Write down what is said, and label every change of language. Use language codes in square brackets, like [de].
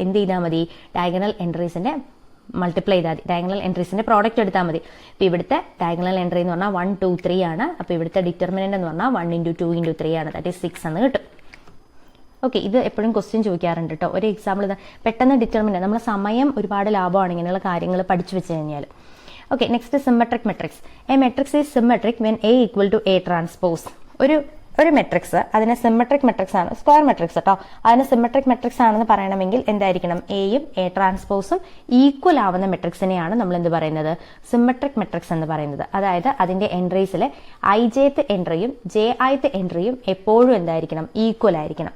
[ml] എന്ത് ചെയ്താൽ മതി, ഡയഗണൽ എൻട്രീസിന്റെ മൾട്ടിപ്ലൈ ചെയ്താൽ മതി, ഡയഗണൽ എൻട്രീസിന്റെ പ്രോഡക്റ്റ് എടുത്താൽ മതി. അപ്പോൾ ഇവിടുത്തെ ഡയഗണൽ എൻട്രി എന്ന് പറഞ്ഞാൽ 1 2 3 ആണ്. അപ്പോൾ ഇവിടുത്തെ ഡിറ്റർമിനന്റ് എന്ന് പറഞ്ഞാൽ 1 × 2 × 3 ആണ്. [en] that is 6 [ml] എന്ന് കിട്ടും. ഓക്കെ, ഇത് എപ്പോഴും ക്വസ്റ്റ്യൻ ചോദിക്കാറുണ്ട് കേട്ടോ. ഒരു എക്സാമ്പിൾ പെട്ടെന്ന് ഡിറ്റർമിനന്റ്, നമ്മുടെ സമയം ഒരുപാട് ലാഭമാണ് ഇങ്ങനെയുള്ള കാര്യങ്ങൾ പഠിച്ചു വെച്ച് കഴിഞ്ഞാൽ. [en] Okay, next is symmetric matrix. A matrix is symmetric when A equal to A transpose. [ml] ഒരു മെട്രിക്സ് അതിനെ സിമെട്രിക് മെട്രിക്സ് ആണ്, സ്ക്വയർ മെട്രിക്സ് കേട്ടോ. അതിന് സിമെട്രിക് മെട്രിക്സ് ആണെന്ന് പറയണമെങ്കിൽ എന്തായിരിക്കണം, എയും എ ട്രാൻസ്പോസും ഈക്വൽ ആവുന്ന മെട്രിക്സിനെയാണ് നമ്മൾ എന്ത് പറയുന്നത്, സിമെട്രിക് മെട്രിക്സ് എന്ന് പറയുന്നത്. അതായത് അതിന്റെ എൻട്രീസിലെ ijth എൻട്രിയും jith എൻട്രിയും എപ്പോഴും എന്തായിരിക്കണം, ഈക്വൽ ആയിരിക്കണം.